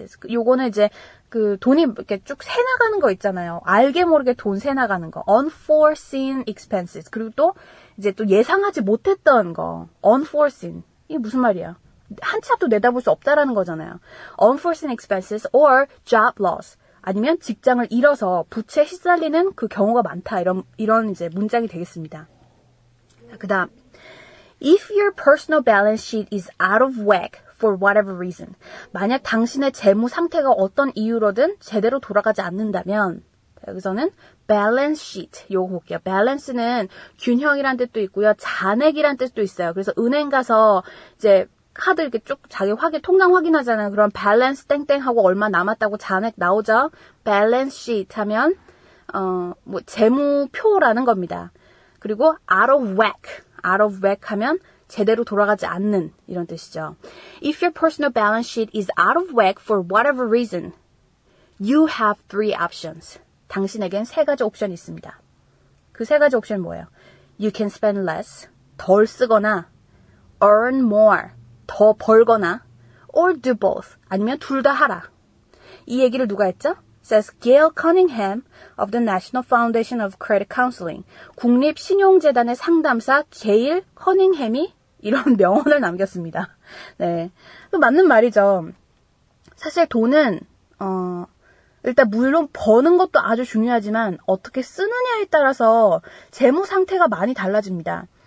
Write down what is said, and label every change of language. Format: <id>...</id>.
<ko>요거는 이제 그 돈이 이렇게 쭉 새나가는 거 있잖아요. 알게 모르게 돈 새나가는 거.</ko> <en>unforeseen expenses.</en> <ko>그리고 또 이제 또 예상하지 못했던 거. unforeseen. 이게 무슨 말이야? 한치 앞도 내다볼 수 없다라는 거잖아요.</ko> <en>unforeseen expenses or job loss.</en> <ko>아니면 직장을 잃어서 부채에 시달리는 그 경우가 많다. 이런 이제 문장이 되겠습니다. 그 다음.</ko> <en>If your personal balance sheet is out of whack for whatever reason.</en> <ko>만약 당신의 재무 상태가 어떤 이유로든 제대로 돌아가지 않는다면 여기서는 balance sheet 요거 볼게요. balance는 균형이란 뜻도 있고요. 잔액이란 뜻도 있어요. 그래서 은행 가서 이제 카드 이렇게 쭉 자기 통장 확인하잖아요. 그럼 balance 땡땡 하고 얼마 남았다고 잔액 나오죠. balance sheet 하면 뭐 재무표라는 겁니다. 그리고 out of whack 하면 제대로 돌아가지 않는 이런 뜻이죠.</ko> <en>If your personal balance sheet is out of whack for whatever reason, you have three options.</en> <ko>당신에겐 세 가지 옵션이 있습니다. 그 세 가지 옵션은 뭐예요?</ko> <en>You can spend less,</en> <ko>덜 쓰거나</ko> <en>earn more,</en> <ko>더 벌거나</ko> <en>or do both,</en> <ko>아니면 둘 다 하라. 이 얘기를 누가 했죠?</ko> <en>Says Gail Cunningham of the National Foundation of Credit Counseling.</en> <ko>국립신용재단의 상담사 게일 커닝햄이 이런 명언을 남겼습니다. 네, 맞는 말이죠. 사실 돈은 일단 물론 버는 것도 아주 중요하지만 어떻게 쓰느냐에 따라서 재무 상태가 많이 달라집니다.</ko>